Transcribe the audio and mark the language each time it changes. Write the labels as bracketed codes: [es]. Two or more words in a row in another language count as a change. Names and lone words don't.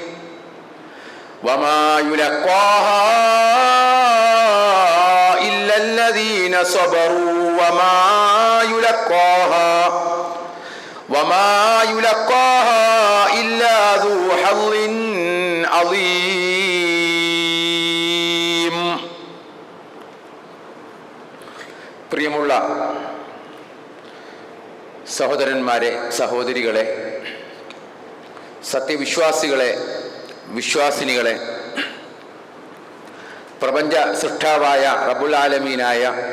[ar] وما يلقاها إلا الذين صبروا وما يلقاها إلا ذو حظ عظيم. [ml] പ്രിയമുള്ള സഹോദരന്മാരെ, സഹോദരികളെ, സത്യവിശ്വാസികളെ, വിശ്വാസിനികളെ, പ്രപഞ്ച സൃഷ്ടാവായ [ar] رب العالمين